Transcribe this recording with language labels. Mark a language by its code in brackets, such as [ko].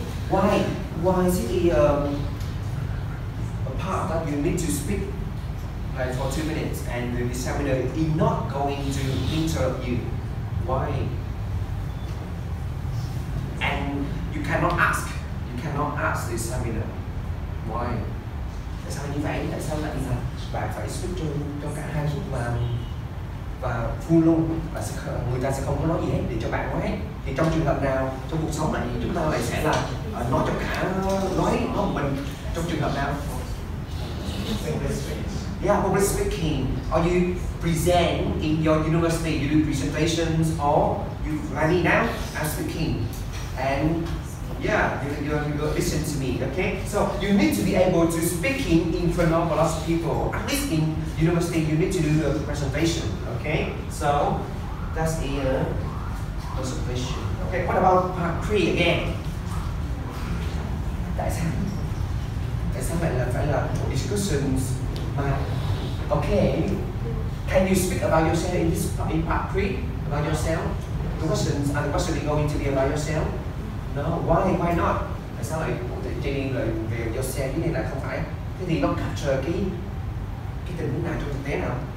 [en] Why is it a part that you need to speak like for 2 minutes and the examiner is not going to interrupt you? Why? And you cannot ask the examiner. Why? [vi] Tại sao như vậy? Tại sao lại là bạn phải switch cho cả hai lúc và full luôn, và người ta sẽ không có nói gì hết để cho bạn nói hết. Thì trong trường hợp nào trong cuộc sống này chúng ta lại sẽ là nói cho cả nói một mình Trong trường hợp nào? [en] Yeah, public speaking. Or you present in your university, you do presentations, or you like me now, I'm speaking. And yeah, you listen to me, okay? So you need to be able to speaking in front of a lot of people. At least in university, you need to do a presentation, okay? So that's the presentation. Okay, what about part 3 again? [vi] Tại sao phải là discussions? [en] Okay, can you speak about yourself in part 3? About yourself? The questions going to be about yourself? No, why not? [vi] Tại sao lại training rồi về yourself cái này là không phải? Thế thì nó capture cái tình huống nào trong thực tế nào?